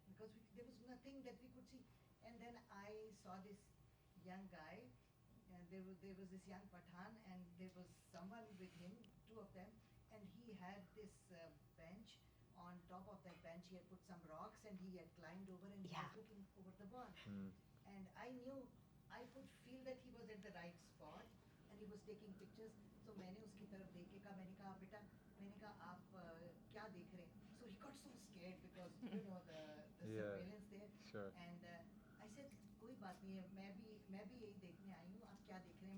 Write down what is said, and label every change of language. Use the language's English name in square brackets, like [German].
[English] Because there was nothing that we could see. And then I saw this young guy, and there was this young Pathan, and there was someone with him, two of them, and he had this bench. On top of that bench, he had put some rocks, and he had climbed over, and he was looking over the wall. And I knew, I could feel that he was at the right spot, and he was taking pictures. [Hindi] So मैंने उसकी तरफ देख के कहा, मैंने कहा बेटा, मैंने कहा आप क्या देख रहे हैं? [English] So he got so scared because the surveillance there. Sure. And I said, [Hindi] कोई बात नहीं है, मैं भी यही देखने आई हूँ, आप क्या देख रहे हैं?